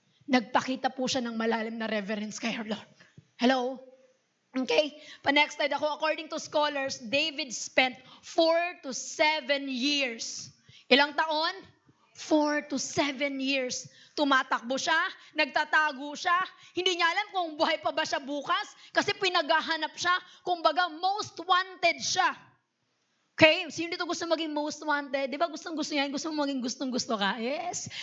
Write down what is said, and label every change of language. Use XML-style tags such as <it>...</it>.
<tl>Nagpakita po siya ng malalim na reverence kay Lord. Hello? Okay? Pa-next slide ako.</tl> <en>According to scholars, David spent 4 to 7 years.</en> <tl>Ilang taon? 4 to 7 years. Tumatakbo siya, nagtatago siya, hindi niya alam kung buhay pa ba siya bukas kasi pinaghahanap siya, kumbaga most wanted siya. Okay? Sino dito gusto maging most wanted? Di ba gustong-gusto niya, gusto maging gustong-gusto ka? Yes.</tl>